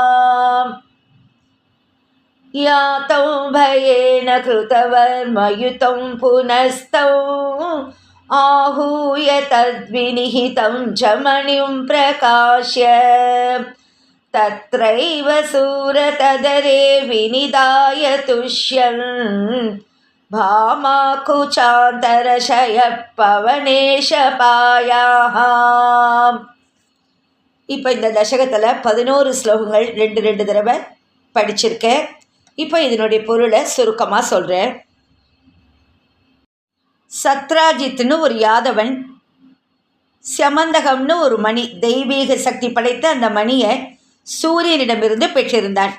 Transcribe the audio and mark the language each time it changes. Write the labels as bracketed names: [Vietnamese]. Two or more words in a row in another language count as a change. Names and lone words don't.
[Sanskrit] यातौ भयेन कृतवर्मयुतं पुनस्तौ आहूय तद्विनिहितं च मणिं प्रकाश्य तत्रैव सुरतदरे विनिदाय तुष्यन् भामाकुचान्तरशयः पवनेशपायाः. [Tamil] இப்போ இந்த தசகத்தில் 11 ஸ்லோகங்கள் 2 தடவை படிச்சிருக்கேன். இப்போ இதனுடைய பொருளை சுருக்கமாக சொல்கிறேன். சத்ராஜித்னு ஒரு யாதவன் சமந்தகம்னு ஒரு மணி, தெய்வீக சக்தி படைத்த அந்த மணியை சூரியனிடமிருந்து பெற்றிருந்தான்.